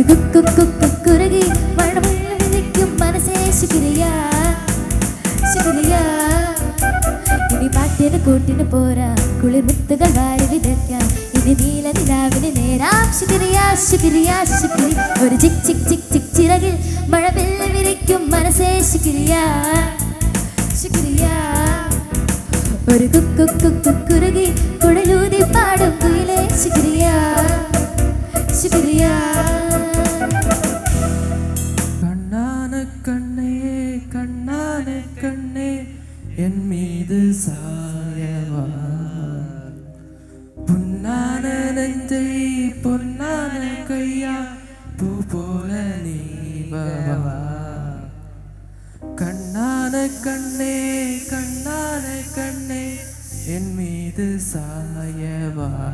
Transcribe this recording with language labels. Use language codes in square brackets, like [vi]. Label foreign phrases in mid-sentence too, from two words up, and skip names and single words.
[ml] കുറുകി മഴവില്ല് വിരിക്കും മനസ്സേ ശുക്രിയ ശുക്രിയ ഇനി പാട്ടിന് കൂട്ടിന് പോരാ കുളിർ വിത്തുകൾ വാരി വിതയ്ക്കാം ഇനി നീല നിലാവിന് നേരാം ശുക്രിയ ശുക്രിയ ശുക്രിയ ഒരു ചിക് ചിക് ചിക് ചിക് ചിറകിൽ മഴവില്ല് വിരിക്കും മനസ്സേ ശുക്രിയ ശുക്രിയ ഒരു കുറുകി കുഴലൂതി പാടും കുയിലേ ശുക്രിയ ശുക്രിയ [ta] கண்ணான கண்ணே கண்ணான கண்ணே என் மீது சாயவா பொன்னான நெஞ்சை பொன்னான கையா பூ போல நீவா கண்ணான கண்ணே கண்ணான கண்ணே என் மீது சாயவா